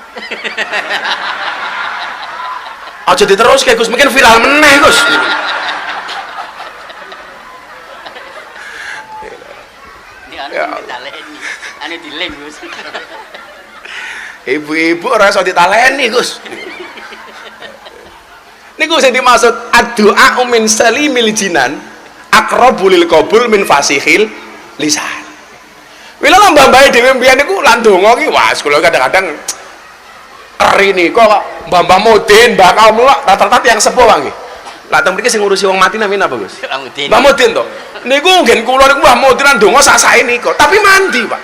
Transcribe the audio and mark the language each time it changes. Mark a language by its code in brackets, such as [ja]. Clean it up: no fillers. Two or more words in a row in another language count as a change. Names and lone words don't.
[jv] Aja diteruske, Gus, mungkin viral meneh, Gus. Ya. Ane dilem, Gus. Ibu-ibu ora iso ditaleni, Gus. Niku sing dimaksud [ar] الدعاء من سليم الجنان أقرب للقبول من فصيح اللسان. [jv] Wila mbah-mbahe dhewe mbiyen niku lan donga ki wah kula kadang-kadang eri niku kok Mbah Mudin, Mbah Kaum rata-rata yang sepuh wae nggih. Lah teng mriki sing ngurusi wong mati namanya apa, Gus? Mbah Mudin to. Niku ngen kula niku Mbah Mudin lan donga sak-sae niku, tapi mandi, Pak.